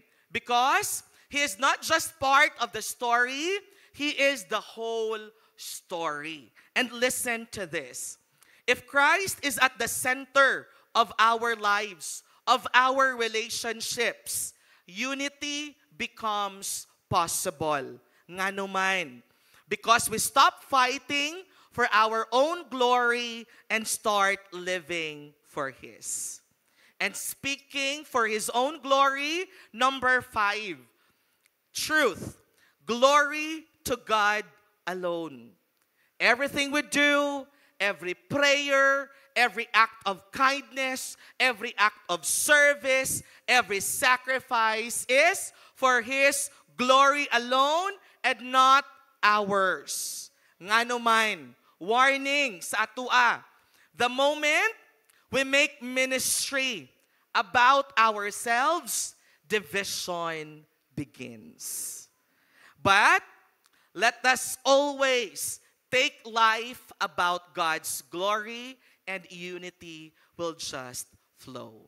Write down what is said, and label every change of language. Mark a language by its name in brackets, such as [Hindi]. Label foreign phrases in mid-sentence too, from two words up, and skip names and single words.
[English] Because He is not just part of the story, He is the whole story. And listen to this. If Christ is at the center of our lives, of our relationships, unity becomes possible. [Filipino] Nga naman. [English] Because we stop fighting for our own glory and start living for His. And speaking for His own glory, number 5, truth. Glory to God alone. Everything we do, every prayer, every act of kindness, every act of service, every sacrifice is for His glory alone and not ours. [Filipino] Nga naman, warning sa atua, [English] the moment we make ministry about ourselves, division begins. But let us always take life about God's glory and unity will just flow.